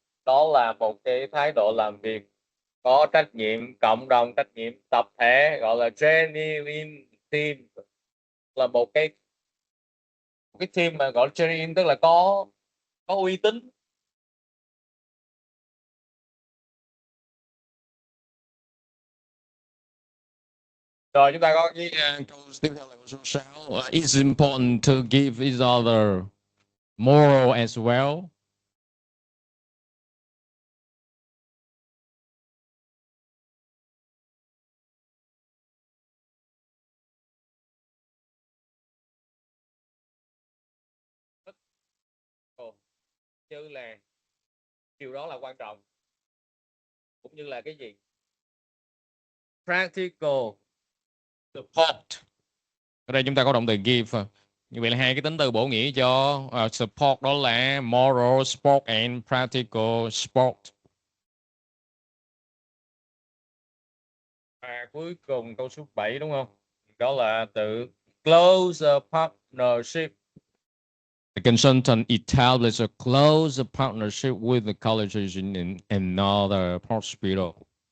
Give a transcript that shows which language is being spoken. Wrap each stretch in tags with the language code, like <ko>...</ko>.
<vi>Đó là một cái thái độ làm việc có trách nhiệm cộng đồng, trách nhiệm tập thể, gọi là genuine team, là một cái team mà gọi là genuine, tức là có uy tín. Rồi chúng ta có cái câu tiếp theo là câu số 6.</vi> <en>It's important to give each other moral as well.</en> <vi>Chứ là điều đó là quan trọng, cũng như là cái gì?</vi> <en>Practical support.</en> <vi>Ở đây chúng ta có động từ give. Như vậy là hai cái tính từ bổ nghĩa cho support, đó là</vi> <en>moral support and practical support.</en> <vi>Và cuối cùng câu số 7 đúng không? Đó là từ</vi> <en>close partnership. The consultant established a close partnership with the colleges in another hospital.</en>